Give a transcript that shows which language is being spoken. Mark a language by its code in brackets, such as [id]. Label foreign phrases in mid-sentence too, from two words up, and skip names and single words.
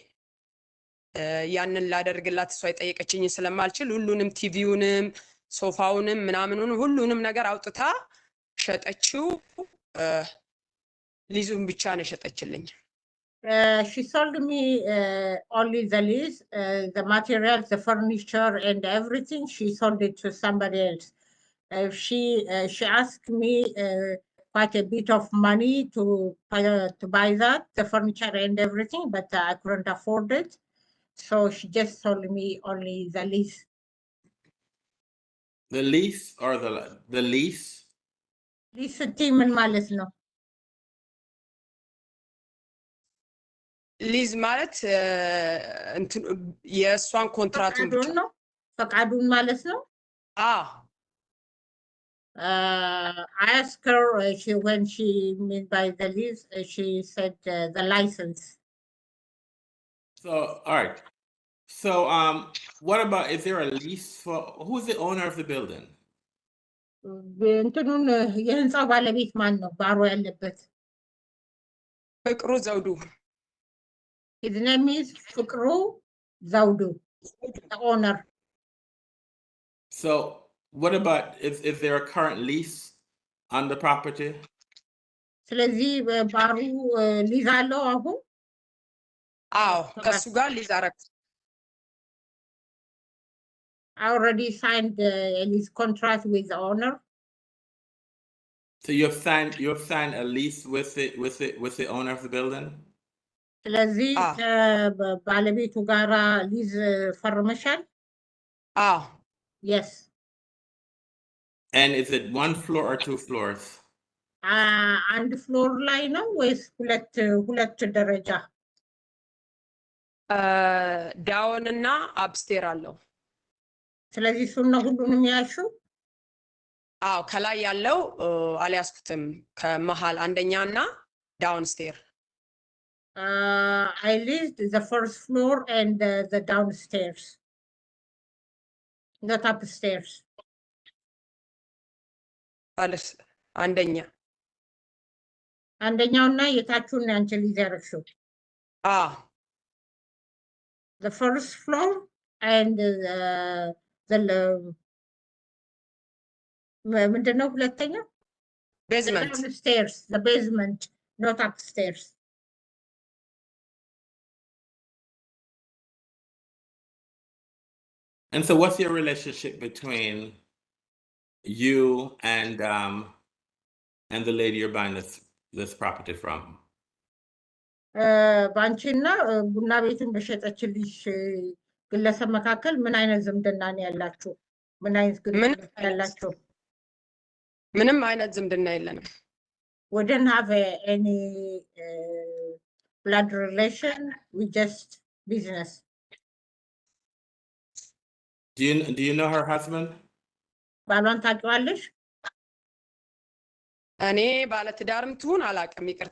[am] ያንን ላደርግላት እሷ የጠየቀችኝ ስለማልችል ሁሉንም ቲቪውንም ሶፋውንም ምናምኑን ሁሉንም ነገር አውጥታ ሸጠችው። ሊዙን ብቻ ነው ሸጠችልኝ። [en] She sold me only the lease, the materials, the furniture, and everything. She sold it to somebody else. She asked me quite a bit of money to buy that, the furniture and everything, but I couldn't afford it. So she just sold me only the lease. The lease or the lease? [am] Lease ምን ማለት ነው? ሊዝ ማለት የእሷን ኮንትራቱን ብቻ ነው። ፈቃዱን ማለት ነው። [en] I asked her when she meant by the lease, she said the license. So, all right. So, what about, is there a lease for, who's the owner of the building? [am] እንትኑን የህንፃው ባለቤት ማን ነው? ባሮ ያለበት ፍቅሩ ዘውዱ። [en] His name is ፍቅሩ ዘውዱ, the owner. So, what about, is there a current lease on the property? [am] ስለዚህ ባሩ ሊዝ አለው አሁን? አዎ ከሱ ጋር ሊዝ አረኩ። [en] I already signed a lease contract with the owner. So you've signed a lease with the owner of the building? [am] ስለዚህ ባለቤቱ ጋራ ሊዝ ፈርመሻል? [en] Yes. And is it one floor or two floors? [am] አንድ ፍሎር ላይ ነው ወይስ ሁለት ደረጃ? ዳውን እና አፕስቴር አለው። ስለዚህ እሱን ነው ሁሉንም ያልሹ? አዎ ከላይ ያለው አልያዝኩትም። ከመሃል አንደኛ እና [en] down stair። I leased the first floor and the downstairs, not upstairs. [am] አንደኛውና የታቹን አንቺ ሊዝ ያደረግሽው? [en] The first floor and [am] ምንድን ነው ሁለተኛው? [en] Basement. Downstairs, the basement, not upstairs. And so what's your relationship between you and the lady you're buying this property from? [am] ባንቺና ቡና ቤቱን በሸጠችልሽ ግለሰብ መካከል ምን አይነት ዝምድና ነው ያላችሁ? ምን አይነት ግንኙነት ያላችሁ? ምንም አይነት ዝምድና የለንም። [en] We didn't have any blood relation, we just business. Do you know her husband? [am] ባሏን ታውቂዋለሽ? እኔ ባለትዳርም ትሁን አላውቅም፣ ይቅርታ።